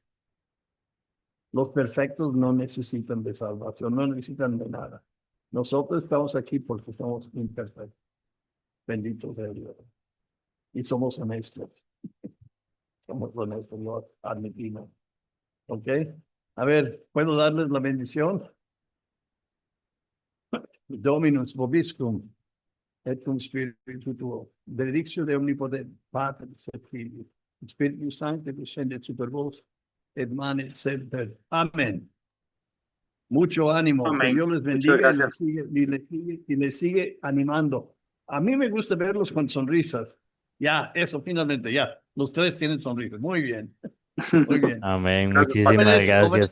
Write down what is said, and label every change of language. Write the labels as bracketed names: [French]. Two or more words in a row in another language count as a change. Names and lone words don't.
[Spanish] Los perfectos no necesitan de salvación, no necesitan de nada. Nosotros estamos aquí porque somos imperfectos. Bendito sea Dios. Y somos honestos. Somos honestos, lo admitimos. ¿Ok? A ver, ¿puedo darles la bendición? [Latin] Dominus vobiscum et cum spiritu tuo. Benedictio de omnipotente, Patris et Filii, et Spiritus Sancti descendet super vos, et manet semper. [Spanish] Amén. Mucho ánimo, que Amén. Dios les Muchas bendiga gracias. y les sigue animando. A mí me gusta verlos con sonrisas. Ya, eso, finalmente, ya. Los tres tienen sonrisas. Muy bien, muy bien. Amén. Gracias, Padre. Muchísimas Jóvenes, gracias,